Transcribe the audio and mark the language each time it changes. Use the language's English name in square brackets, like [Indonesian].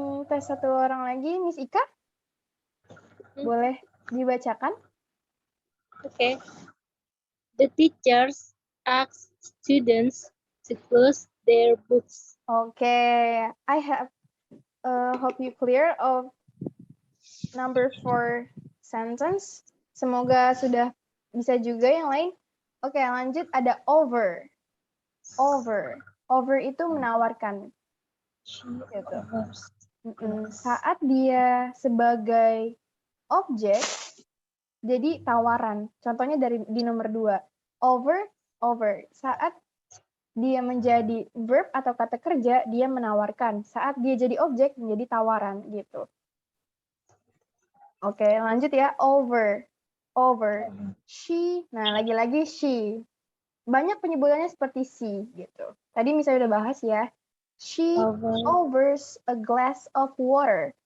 [Indonesian] tes satu orang lagi, Miss Ika. Boleh dibacakan? [English] Okay. The teachers ask students to close their books. Okay, I have hope you clear of number 4 sentence. [Indonesian] Semoga sudah bisa juga yang lain. Oke, lanjut ada over. Over itu menawarkan. Gitu. Saat dia sebagai objek, jadi tawaran. Contohnya di nomor 2. Over. Saat dia menjadi verb atau kata kerja, dia menawarkan. Saat dia jadi objek, menjadi tawaran gitu. Oke, lanjut ya. Over. She. Nah, lagi-lagi she. Banyak penyebutannya seperti she gitu. Tadi misalnya udah bahas ya. [English] She overs a glass of water.